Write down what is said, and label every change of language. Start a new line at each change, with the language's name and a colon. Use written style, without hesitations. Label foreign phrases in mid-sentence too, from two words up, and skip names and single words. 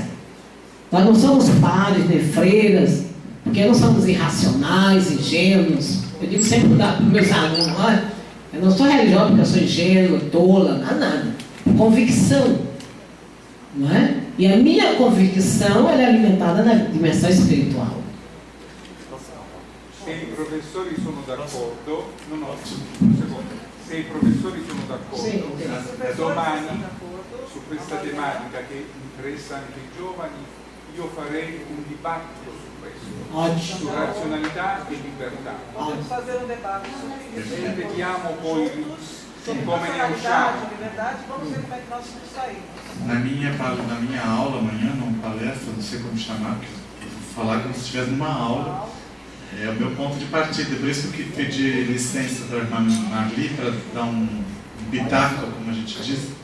Portuguese: Nós não somos padres nem freiras, porque não somos irracionais, ingênuos. Eu digo sempre para os meus alunos, olha, eu não sou religiosa porque eu sou ingênua, tola, nada. Convicção, não é? E a minha convicção ela é alimentada na dimensão espiritual.
Italian: Se i professori sono d'accordo, un secondo. Se i professori sono d'accordo, domani su questa tematica che interessano anche i giovani, io farei un dibattito su questo,
Portuguese: Ótimo.
Italian: su razionalità e libertà.
Portuguese: Vamos fazer debate sobre isso.
Italian: E vediamo poi
Portuguese: Sobre
Italian: come ne
Portuguese: racionalidade,
Italian: usciamo.
Portuguese: liberdade, vamos ver como é que nós vamos sair. Na minha aula amanhã, numa palestra, não sei como chamar, porque eu vou falar como se estivesse numa aula. É o meu ponto de partida, por isso que eu pedi licença para a irmã Marli para dar um pitaco, como a gente diz.